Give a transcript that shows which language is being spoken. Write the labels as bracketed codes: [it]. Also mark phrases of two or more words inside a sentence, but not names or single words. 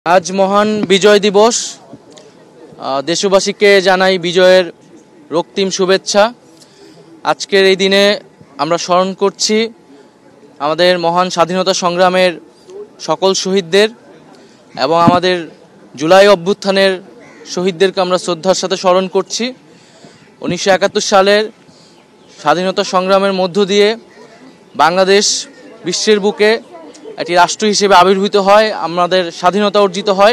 [bn] আজ মহান বিজয় দিবস। দেশবাসীকে জানাই বিজয়ের रক্তিম শুভেচ্ছা। आजकेर এই দিনে আমরা স্মরণ করছি আমাদের মহান স্বাধীনতা সংগ্রামের সকল শহীদদের এবং আমাদের জুলাই অভ্যুত্থানের শহীদদেরকে আমরা শ্রদ্ধার সাথে স্মরণ করছি। 1971 সালের স্বাধীনতা সংগ্রামের মধ্য দিয়ে বাংলাদেশ বিশ্বের বুকে একটি রাষ্ট্র হিসেবে আবির্ভূত হয়, আমাদের স্বাধীনতা অর্জিত হয়।